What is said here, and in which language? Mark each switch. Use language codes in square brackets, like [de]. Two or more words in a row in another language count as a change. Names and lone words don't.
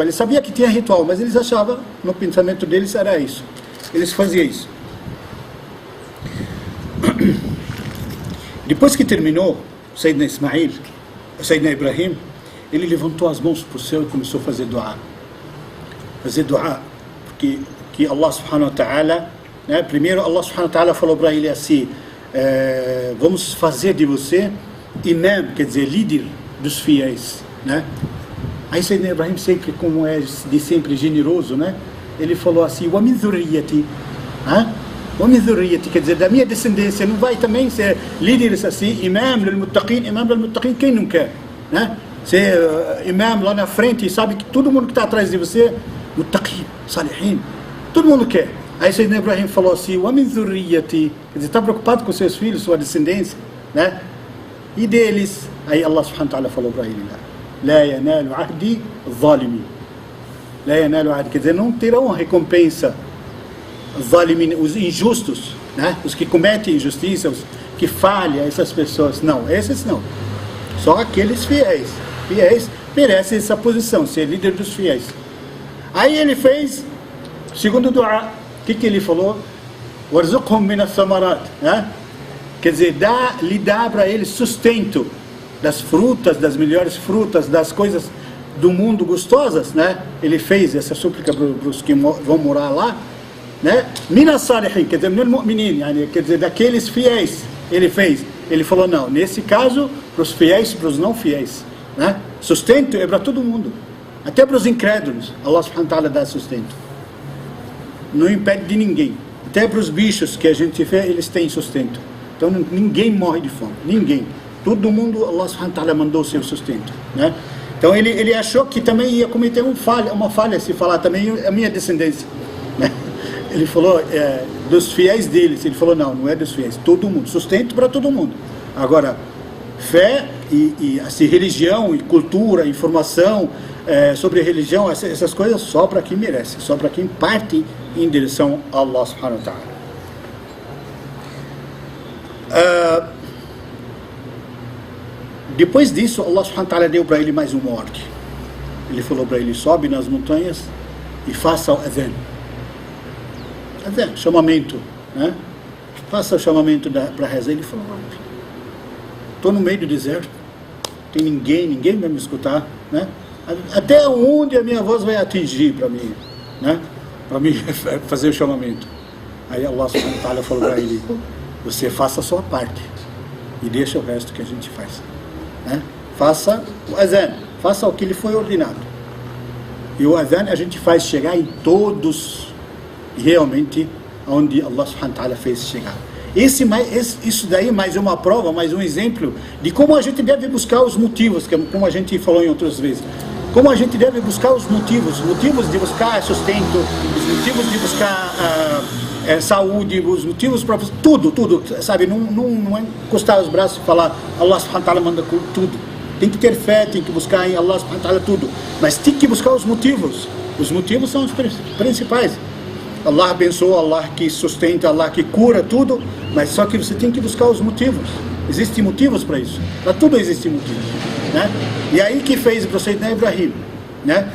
[pt] Eles sabiam que tinha ritual, mas eles achavam, no pensamento deles era isso. Eles faziam isso. Depois que terminou Sayyidina Ismail, Sayyidina Ibrahim, ele levantou as mãos para o céu e começou a fazer dua. Fazer dua, porque que [ar] الله سبحانه وتعالى, [pt] né, primeiro [ar] الله سبحانه وتعالى [pt] falou para ele assim: vamos fazer de você imam, quer dizer, líder dos fiéis, né? Aí Sayyidina Ibrahim, sempre, como é de sempre generoso, né? Ele falou assim: [ar] ومن ذريتي ومن ذريتي, [pt] quer dizer, da minha descendência. Não vai também ser líderes assim, [ar] إمام للمتقين, [pt] quem não quer, né? Ser imam lá na frente e sabe que todo mundo que está atrás de você, [ar] متقين صالحين, [pt] todo mundo quer. Aí Sayyidina Ibrahim falou assim: [ar] ومن ذريتي, [pt] quer dizer, está preocupado com seus filhos, sua descendência, né? E deles, aí [ar] الله سبحانه وتعالى [pt] falou para ele lá: [ar] لا ينال عهدي ظالمين لا ينال عهدي, [pt] quer dizer, não terão recompensa zalimin, os injustos, né? Os que cometem injustiça, os que falham, essas pessoas, não, esses não, só aqueles fiéis merecem essa posição, ser líder dos fiéis. Aí ele fez segundo dua. O que ele falou? [ar] وارزقهم من الثمرات, [pt] né? Quer dizer, lhe dá para eles sustento das frutas, das melhores frutas, das coisas do mundo gostosas, né? Ele fez essa súplica para os que vão morar lá, né? [ar] من الصالحين, [pt] quer dizer, [ar] من المؤمنين, [pt] quer dizer, daqueles fiéis. Ele fez. Ele falou: não, nesse caso, para os fiéis, para os não fiéis, né? Sustento é para todo mundo, até para os incrédulos. [ar] الله سبحانه وتعالى [pt] dá sustento, não impede de ninguém. Até para os bichos que a gente vê, eles têm sustento. Então ninguém morre de fome, ninguém. Todo mundo, [ar] الله سبحانه وتعالى [pt] mandou o seu sustento, né? Então ele achou que também ia cometer uma falha se falar também a minha descendência, né? Ele falou dos fiéis deles. Ele falou: não é dos fiéis, todo mundo, sustento para todo mundo. Agora, fé e assim, religião e cultura, informação sobre religião, essas coisas, só para quem merece, só para quem parte em direção a [ar] الله سبحانه وتعالى. [pt] Depois disso, [ar] الله سبحانه وتعالى [pt] deu para ele mais uma ordem. Ele falou para ele: sobe nas montanhas e faça o adhan. Adhan, chamamento, né? Faça o chamamento para rezar. Ele falou: estou no meio do deserto, tem ninguém vai me escutar, né? Até onde a minha voz vai atingir para mim, né? Para mim fazer o chamamento. Aí [ar] الله سبحانه وتعالى [pt] falou para ele: você faça a sua parte e deixa o resto que a gente faz, né? Faça o azan, faça o que lhe foi ordenado. E o azan a gente faz chegar em todos e realmente onde [ar] الله سبحانه وتعالى [pt] fez chegar. Isso daí mais uma prova, mais um exemplo de como a gente deve buscar os motivos, como a gente falou em outras vezes. Como a gente deve buscar os motivos de buscar sustento, os motivos de buscar saúde, os motivos para tudo, sabe? Não é encostar os braços e falar [ar] الله سبحانه وتعالى [pt] manda tudo. Tem que ter fé, tem que buscar em [ar] الله سبحانه وتعالى [pt] tudo, mas tem que buscar os motivos. Os motivos são os principais. Allah abençoa, Allah que sustenta, Allah que cura tudo, mas só que você tem que buscar os motivos. Existem motivos para isso. Para tudo existe motivo, né? E aí que fez para o Sayyidina Ibrahim, né?